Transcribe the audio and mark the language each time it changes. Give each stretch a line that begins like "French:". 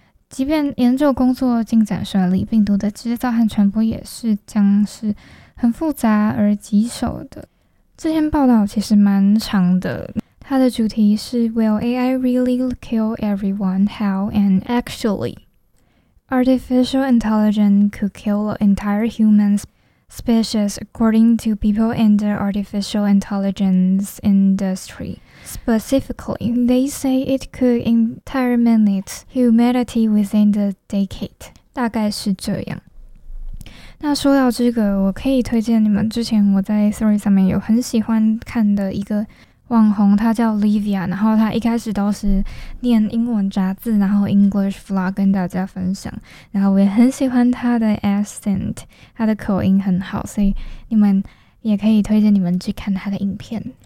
Chinese: 即便研究工作进展顺利，病毒的制造和传播也是将是很复杂而棘手的。这篇报道其实蛮长的，它的主题是
English: Will AI really kill everyone? How and actually? Artificial intelligence could kill an entire human species according to people in the artificial intelligence industry. Specifically, they say it could eliminate humanity within the decade.
Chinese: 大概是这样。那说到这个，我可以推荐你们之前我在 Threads 上面有很喜欢看的一个网红，他叫 Livia， 然后他一开始都是念英文杂志，然后 English Vlog 跟大家分享，然后我也很喜欢他的 accent， 他的口音很好，所以你们也可以推荐你们去看他的影片。